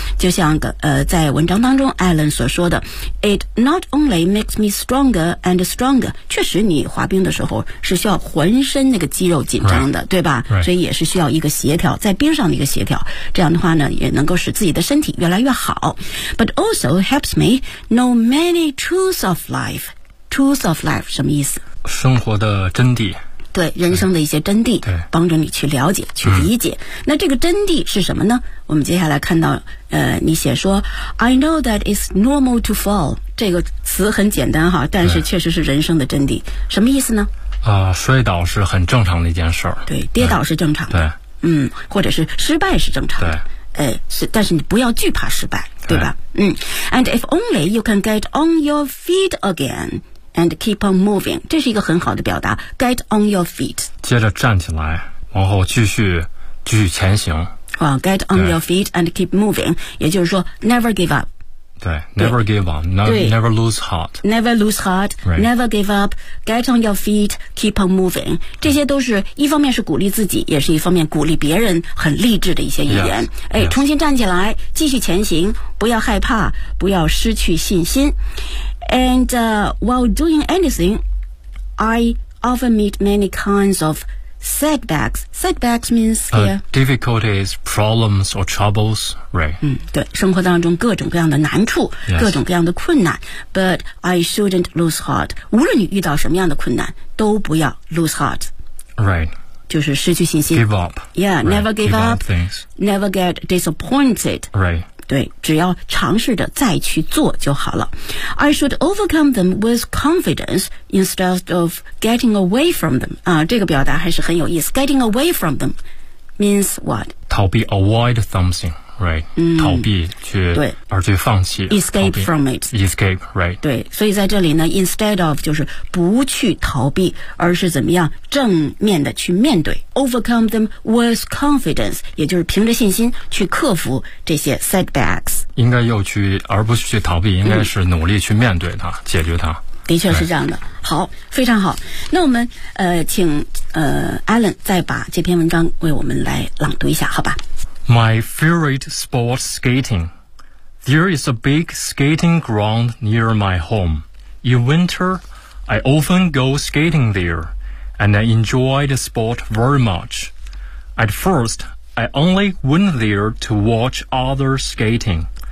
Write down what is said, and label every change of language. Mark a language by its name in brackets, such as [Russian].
[Chinese] 就像在文章当中 Alan 所说的 [English] ,It not only makes me stronger and stronger. [Chinese] 确实你滑冰的时候是需要浑身那个肌肉紧张的、 [English] right. [Chinese] 对吧、 [English] right. [Chinese] 所以也是需要一个协调，在冰上的一个协调。这样的话呢也能够使自己的身体越来越好。 [English] But also helps me know many truths of life. Truths of life, [Chinese] 什么意思？生活的真谛。对，人生的一些真谛，对，帮助你去了解去理解。那这个真谛是什么呢？我们接下来看到你写说 [English] I know that it's normal to fall. [Chinese] 这个词很简单哈，但是确实是人生的真谛。什么意思呢？摔倒是很正常的一件事儿。对，跌倒是正常的。对。或者是失败是正常的。对。但是你不要惧怕失败，对吧？对。 [English] And if only you can get on your feet again. And keep on moving. [Chinese] 这是一个很好的表达。 [English] Get on your feet. [Chinese] 接着站起来，往后继续前行。 [English] Get on your feet and keep moving. [Chinese] 也就是说 [English] never give up. 对 ，never give up, never lose heart, never lose heart,、 right. never give up, get on your feet, keep on moving. [Chinese] 这些都是一方面是鼓励自己，也是一方面鼓励别人，很励志的一些语言。 [English] Yes, [Chinese] 哎，重新站起来，继续前行，不要害怕，不要失去信心。 [English] And、while doing anything, I often meet many kinds of setbacks. Setbacks means here、 difficulties, problems, or troubles, right?、 [Chinese] 对，生活当中各种各样的难处、 [English] yes. [Chinese] 各种各样的困难。 [English] But I shouldn't lose heart. [Chinese] 无论你遇到什么样的困难，都不要 lose heart. [English] Right. [Chinese] 就是失去信心。 [English] Give up. Yeah, right, never give, give up. things. Never get disappointed. Right. [Chinese] 对，只要尝试着再去做就好了。 [English] I should overcome them with confidence instead of getting away from them. [Chinese] 啊，这个表达还是很有意思。 [English] Getting away from them means what? 逃避 ，avoid something, right?、 [Chinese] 逃避去，对，而去放弃 [English] ，escape from it. Escape, right? [Chinese] 对，所以在这里呢 ，instead of 就是不去逃避，而是怎么样正面的去面对。 [English] Overcome them with confidence, [Chinese] 也就是凭着信心去克服这些 [English] setbacks. [Chinese] 应该要去，而不是去逃避，应该是努力去面对它，解决它。的确是这样的。好，非常好。那我们请Alan 再把这篇文章为我们来朗读一下，好吧 [English] ？My favorite sport, skating. There is a big skating ground near my home. In winter, I often go skating there. And I enjoy the sport very much. At first, I only went there to watch others skating.